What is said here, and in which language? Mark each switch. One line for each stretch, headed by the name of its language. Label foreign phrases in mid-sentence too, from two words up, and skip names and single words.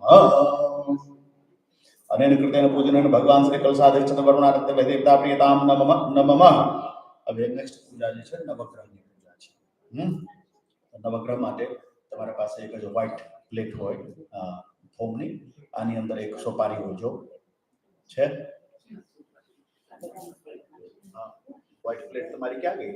Sanskrit: अनेन कृतेन पूजनेन भगवान श्री कलशाधिष्ठित वरुणादित्य देवता प्रियतां नमः।
Hindi: अब नेक्स्ट पूजा
Gujarati: જે છે નવગ્રહની પૂજા છે। નવગ્રહ માટે તમારા પાસે એક જ વ્હાઇટ પ્લેટ હોય ફોમની, આની અંદર એક સોપારી હોય જો છે। વ્હાઇટ પ્લેટ તમારી ક્યાં ગઈ?